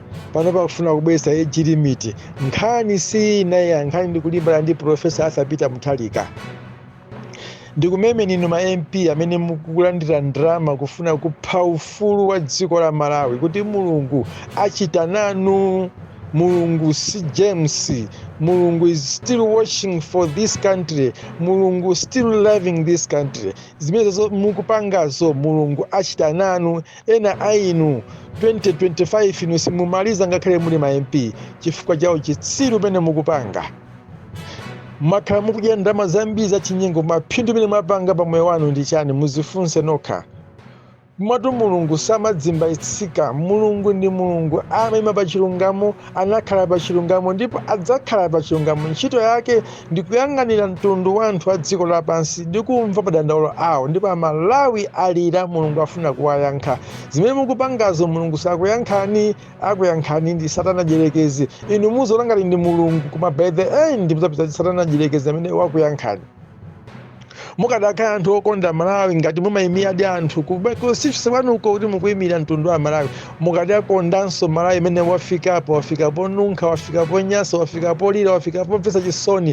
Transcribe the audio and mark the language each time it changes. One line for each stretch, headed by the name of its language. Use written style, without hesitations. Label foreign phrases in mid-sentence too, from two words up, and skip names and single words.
Nyanja: Panopa kufuna kubweresa
English: age limit,
Nyanja: nkhani si inayi, nkhani ndikulimbana ndi Professor Arthur Peter Mutharika. Ndikumeme ninu ma MP amene mukulandira ndrama kufuna kupha ufulu wa dziko la Malawi kuti Mulungu achita nanu. Mulungu si
English: James, Mulungu is still watching for this country, Mulungu still loving this country.
Nyanja: Zimenezo mukupangazo Mulungu achita nanu. Ena ainu 2025 inu simumaliza ngakhale muli ma MP chifukwa chawo chitsiru pene mukupanga. Makhala mukudya ndalama zambiri za chinyengo, maphindu pene mwapanga pa moyo wanu ndi chani? Muzifunse nokha. Mwatu Mulungu samadzimba itsika. Mulungu ndi Mulungu, amayima pa chilungamo, anakhala pa chilungamo ndipo adzakhala pa chilungamo. Ntchito yake ndi kuyang'anira mtundu wa anthu a dziko lapansi ndi kumva madandaulo awo, ndipo Amalawi alira Mulungu afuna kuwayankha. Zimene mukupangazo Mulungu sakuyankhani, akuyankhani ndi Satana Dyerekezi. Inu muzolangati ndi Mulungu koma
English: by the end
Nyanja: muzapeza Satana Dyerekezi amene wakuyankhani. Mukadakhala anthu okonda Malawi ngati mumayimira ndi anthu kusifisa kwanuko kuti mukuyimira mtundu wa Malawi, mukadakondanso Malawi imene wafikapo nunkha, wafikapo nyasa, wafikapo lira, wafikapo mvesa chisoni.